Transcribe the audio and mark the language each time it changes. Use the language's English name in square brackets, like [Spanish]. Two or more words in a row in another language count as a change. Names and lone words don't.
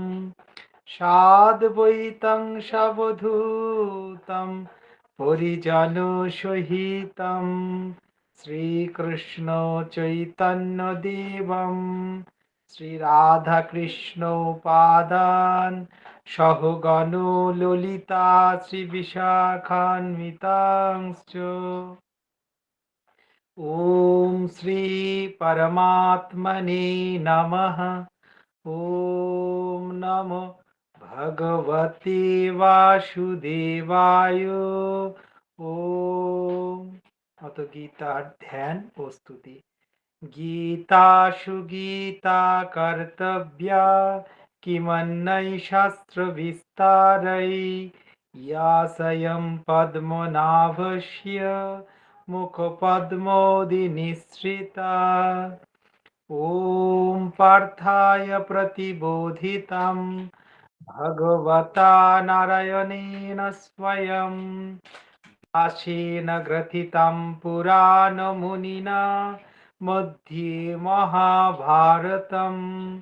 [Sanskrit] সাদ্বৈতং সবধূতম পরিজন সহিতম শ্রীকৃষ্ণ চৈতন্য দেবম শ্রীরাধাকৃষ্ণ পাদান সহগণ ললিতা শ্রীবিশাখান্বিতাংশ্চ ওম শ্রী পরমাত্মনে নমঃ। ওম নমো ভগবতে বাসুদেবায়। [Bangla] ওম অত গীতার ধ্যান ও স্তুতি। [Sanskrit] গীতাসু গীতা কর্তব্যা কিমন্যৈ শাস্ত্র বিস্তারৈ ইয়া স্বয়ং পদ্মনাভস্য মুখপদ্মোদি নিঃসৃতা। ॐ पार्थाय प्रतिबोधितं भगवता नारायणेन स्वयं व्यासेन ग्रथितं पुराणमुनिना मध्ये महाभारतम्